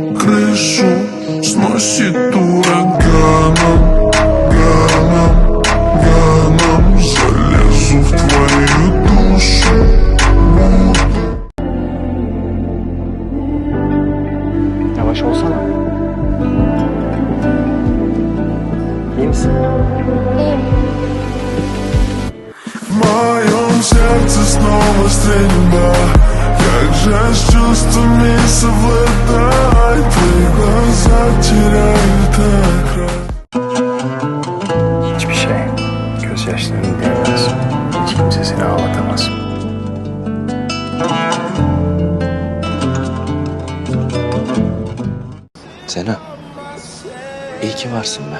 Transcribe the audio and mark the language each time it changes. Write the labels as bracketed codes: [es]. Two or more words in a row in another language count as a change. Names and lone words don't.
[ru] крышу сносит ураганом, залезу в твою душу. [tr] Yavaş olsana. İyi misin? [ru] В моем сердце снова стрельба. Как же с чувствами совладать? Твои глаза теряют окрас. [tr] Hiçbir şey gözyaşlarını değmez. Hiç kimse seni ağlatamaz. Sena, iyi ki varsın be.